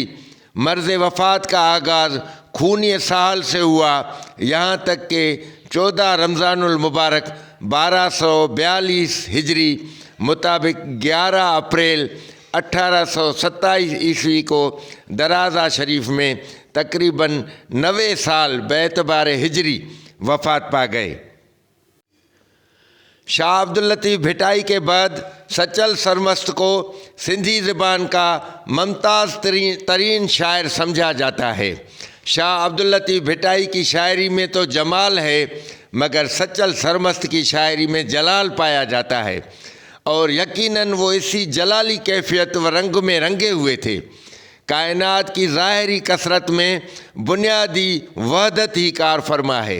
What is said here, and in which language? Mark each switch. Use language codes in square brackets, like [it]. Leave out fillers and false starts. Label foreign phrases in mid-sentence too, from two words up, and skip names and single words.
[ur] مرض وفات کا آغاز خونی اسہال سے ہوا، یہاں تک کہ 14 رمضان المبارک 1242 ہجری مطابق 11 اپریل 1827 عیسوی کو درازہ شریف میں تقریباً 90 سال باعتبار ہجری وفات پا گئے۔ شاہ عبداللطیف بھٹائی کے بعد سچل سرمست کو سندھی زبان کا ممتاز ترین شاعر سمجھا جاتا ہے. شاہ عبداللطیف بھٹائی کی شاعری میں تو جمال ہے، مگر سچل سرمست کی شاعری میں جلال پایا جاتا ہے، اور یقیناً وہ اسی جلالی کیفیت و رنگ میں رنگے ہوئے تھے. کائنات کی ظاہری کثرت میں بنیادی وحدت ہی کار فرما ہے.